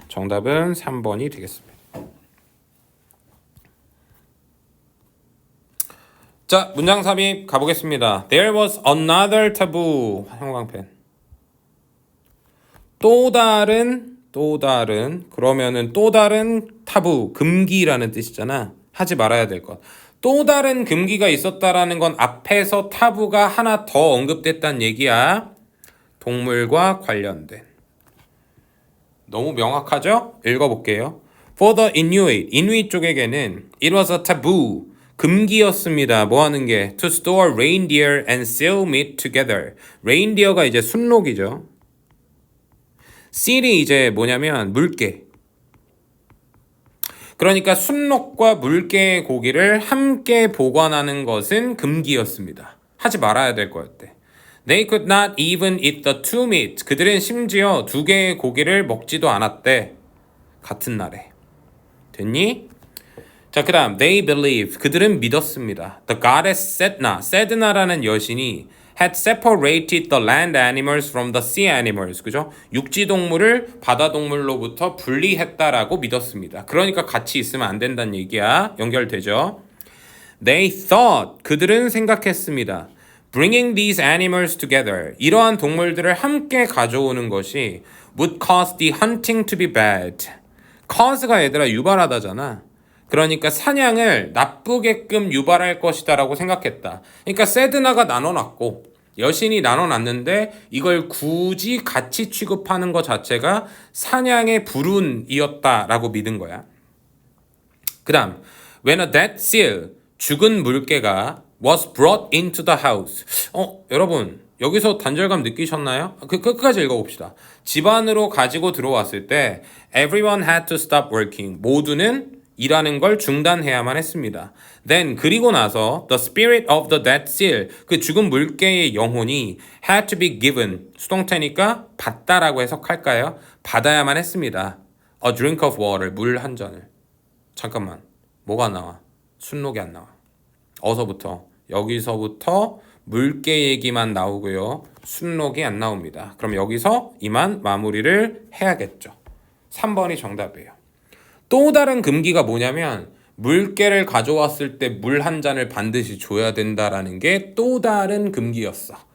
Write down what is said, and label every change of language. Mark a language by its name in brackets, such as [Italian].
[Korean] 정답은 3번이 되겠습니다. 자, 문장 삽입 가보겠습니다. [English] There was another taboo. [Korean] 형광펜. 또 다른 그러면은 또 다른 타부 금기라는 뜻이잖아. 하지 말아야 될 것. 또 다른 금기가 있었다라는 건 앞에서 타부가 하나 더 언급됐다는 얘기야. 동물과 관련된. 너무 명확하죠? 읽어볼게요. [English] For the Inuit, [Korean] 이누이 쪽에게는 [English] it was a taboo, [Korean] 금기였습니다. 뭐 하는 게? [English] To store reindeer and seal meat together. [Korean] reindeer가 이제 순록이죠. seal이 이제 뭐냐면 물개. 그러니까 순록과 물개의 고기를 함께 보관하는 것은 금기였습니다. 하지 말아야 될 거였대. [English] They could not even eat the two meat. [Korean] 그들은 심지어 두 개의 고기를 먹지도 않았대. 같은 날에. 됐니? 자, 그 다음 [English] They believe. [Korean] 그들은 믿었습니다. [English] The goddess Sedna. [Korean] 세드나라는 여신이 [English] had separated the land animals from the sea animals. [Korean] 그죠? 육지 동물을 바다 동물로부터 분리했다라고 믿었습니다. 그러니까 같이 있으면 안 된다는 얘기야. 연결되죠? [English] They thought. [Korean] 그들은 생각했습니다. [English] Bringing these animals together. [Korean] 이러한 동물들을 함께 가져오는 것이 [English] would cause the hunting to be bad. [Korean] cause가 얘들아 유발하다잖아. 그러니까 사냥을 나쁘게끔 유발할 것이다 라고 생각했다. 그러니까 세드나가 나눠놨고 여신이 나눠놨는데 이걸 굳이 같이 취급하는 것 자체가 사냥의 불운이었다라고 믿은 거야. 그 다음 [English] When a dead seal, [Korean] 죽은 물개가 [English] was brought into the house. [Korean] 여러분 여기서 단절감 느끼셨나요? 끝까지 읽어봅시다. 집 안으로 가지고 들어왔을 때 [English] Everyone had to stop working. [Korean] 모두는 일하는 걸 중단해야만 했습니다. [English] Then [Korean] 그리고 나서 [English] the spirit of the dead seal, [Korean] 그 죽은 물개의 영혼이 [English] had to be given, [Korean] 수동태니까 받다라고 해석할까요? 받아야만 했습니다. [English] A drink of water, [Korean] 물 한 잔을. 잠깐만, 뭐가 나와? 순록이 안 나와. 어서부터, 여기서부터 물개 얘기만 나오고요. 순록이 안 나옵니다. 그럼 여기서 이만 마무리를 해야겠죠. 3번이 정답이에요. 또 다른 금기가 뭐냐면 물개를 가져왔을 때 물 한 잔을 반드시 줘야 된다라는 게 또 다른 금기였어.